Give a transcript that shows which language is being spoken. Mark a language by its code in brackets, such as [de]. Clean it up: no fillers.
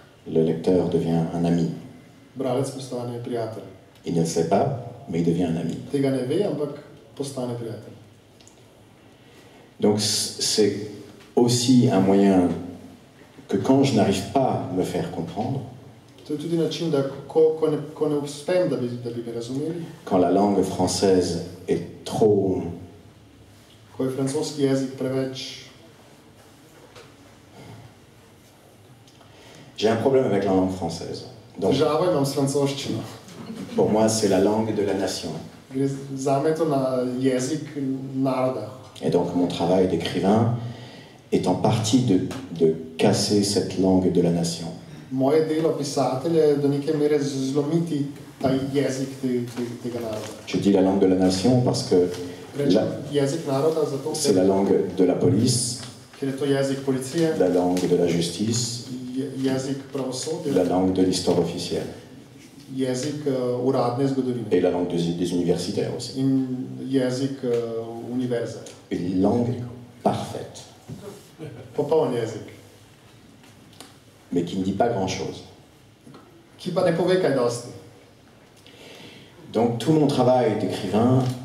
[fr] Le lecteur devient un ami. [sl] Bralec postane prijatelj. [fr] Il ne le sait pas, mais il devient un ami. [sl] Tega ne ve, ampak postane prijatelj. [fr] Donc c'est aussi un moyen que quand je n'arrive pas à me faire comprendre, [sl] To je tudi način, da ko ne uspem, da bi me razumeli. [fr] Quand la langue française est trop... [sl] Ko je francoski jezik preveč... [fr] J'ai un problème avec la langue française. Donc, [sl] Težavo imam s francoščino. [fr] pour moi, c'est la langue de la nation. [sl] Zame je to jezik naroda. [fr] Et donc, mon travail d'écrivain est en partie de casser cette langue de la nation. [sl] Moje delo pisatelja je do neke mere zlomiti ta jezik tega naroda. [fr] Je dis la langue de la nation parce que [sl] Jezik naroda zato, [fr] c'est la langue de la police, [sl] ker je to jezik policije, [fr] la langue de la justice, [sl] jezik pravosodja, [fr] la langue de l'histoire officielle [sl] jezik uradne zgodovine [fr] et la langue des universitaires aussi. [sl] in jezik univerze. [fr] Une langue parfaite, [sl] Popoln jezik, [fr] mais qui ne dit pas grand-chose. [sl] ki pa ne pove kaj dosti. [fr] Donc tout mon travail d'écrivain